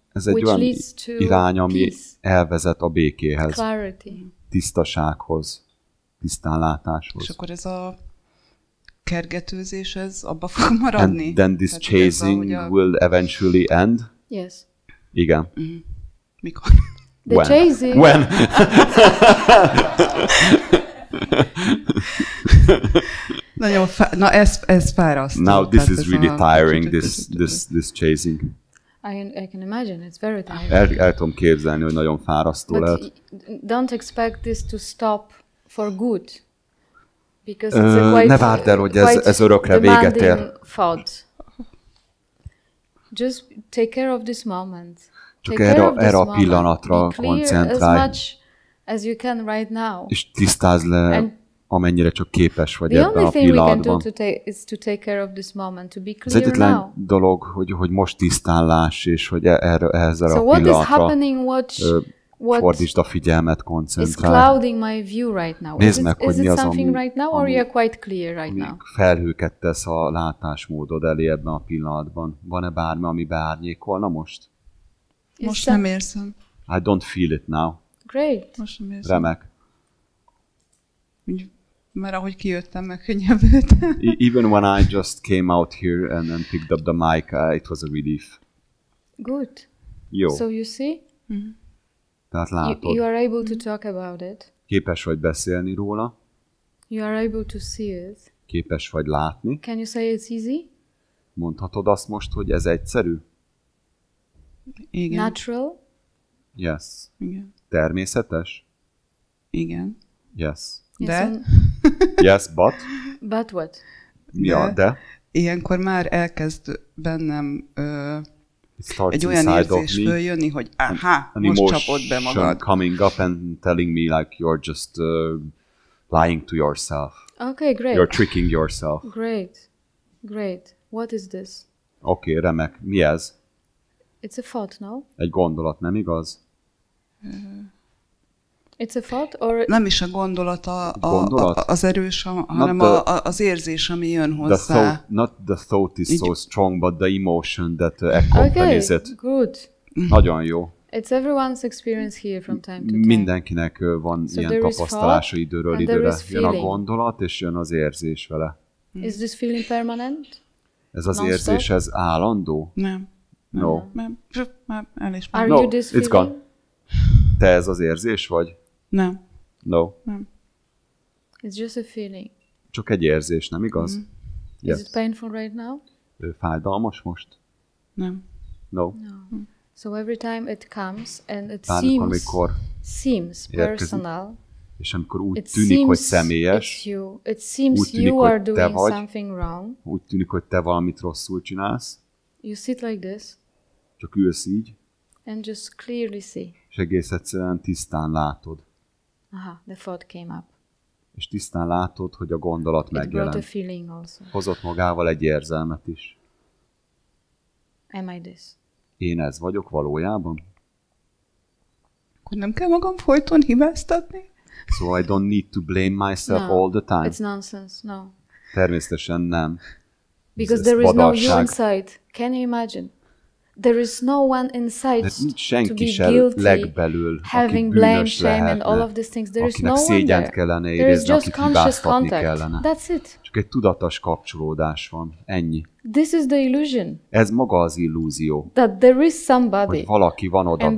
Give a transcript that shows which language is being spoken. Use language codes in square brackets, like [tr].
[hu] ez egy olyan irány, ami elvezet a békéhez, [en] clarity, [hu] tisztasághoz, tisztánlátáshoz. És akkor ez a kergetőzés, ez abba fog maradni? [en] And then this chasing will eventually end? Yes. [hu] Igen. Mikor? [en] The chasing. When? [hu] Nagyon na ez fárasztó. [en] Now this is really tiring, this chasing. I can imagine, it's very tiring. [hu] El tudom képzelni, hogy nagyon fárasztó lehet. [en] Don't expect this to stop for good. Because it's a quite, [hu] ne várd el, hogy ez örökre véget ér. [en] Just take care of this moment. [hu] Csak erre a pillanatra koncentrálj. [en] As much as you can right now. [hu] És tisztázd le, amennyire csak képes vagy ebben a pillanatban. [en] The only thing we can do is to take care of this moment, to be clear [hu] now. Az egyetlen dolog, hogy most tisztánlás, és hogy ehhez a pillanatra fordítsd a figyelmet, koncentrálj. [en] Clouding my view right now. [hu] Nézd meg, hogy mi az, ami felhőket tesz a látásmódod elé ebben a pillanatban. Van-e bármi, ami beárnyékolna most? Most nem érzem. [en] I don't feel it now. Great. [hu] Most nem érzem. Remek. Mert ahogy kijöttem, megkönnyebbültem. [en] Even when I just came out here and then picked up the mic, it was a relief. Good. [hu] Jó. [en] So you see? [hu] Mm-hmm. Tehát látod. [en] You are able to talk about it. [hu] Képes vagy beszélni róla. [en] You are able to see it. [hu] Képes vagy látni. [en] Can you say it's easy? [hu] Mondhatod azt most, hogy ez egyszerű? Igen. [en] Natural? Yes. [hu] Igen. Természetes? Igen. [en] Yes. [hu] De? [en] Yes, but? But what? [hu] Mi a de? Ilyenkor már elkezd bennem egy olyan érzés följönni, hogy most csapod be magad. [en] Coming up and telling me like you're just lying to yourself. Okay, great. You're tricking yourself. Great. What is this? [hu] Okay, remek. Mi ez? [en] It's a thought, no? [hu] Egy gondolat, nem igaz? [en] It's a thought, or... [hu] Nem is a gondolat az erős, hanem az érzés, ami jön hozzá. [en] Not the thought is so strong, but the emotion that accompanies it. Good. Nagyon jó. It's everyone's experience here from time to time. [hu] Mindenkinek van ilyen tapasztalása időről időre. Jön a gondolat, és jön az érzés vele. [en] Is this feeling permanent? [hu] Ez az érzés, ez állandó? Nem. [en] No. [hu] Nem. [en] Are you this feeling? It's gone. [hu] Te ez az érzés vagy? Nem. [en] No. [hu] Nem. [en] It's just a feeling. [hu] Csak egy érzés, nem igaz? Mm-hmm. [en] Yes. Is it painful right now? [hu] Fájdalmas most? Nem. [en] No. So every time it comes and it seems personal. [hu] És amikor úgy tűnik, hogy személyes, [en] it seems you are doing something wrong. [hu] Úgy tűnik, hogy te valamit rosszul csinálsz. [en] You sit like this. [hu] Csak ülsz így. [en] And just clearly see. [hu] És egész egyszerűen tisztán látod. [en] The thought came up. [hu] És tisztán látod, hogy a gondolat megjelent. Hozott magával egy érzelmet is. [en] Am I this? [hu] Én ez vagyok valójában? Akkor nem kell magam folyton hibáztatni? [en] So I don't need to blame myself all the time? It's nonsense, no. [hu] Természetesen nem. [en] Because there is no you inside. Can you imagine? There is no one inside to be guilty, having blame, shame and all of these things. There is no one there. There is just conscious contact. That's it. [hu] Csak egy tudatos kapcsolódás van. Ennyi. [en] This is the illusion. [hu] Ez maga az illúzió. [en] That there is somebody. [hu] Hogy valaki van odabenn.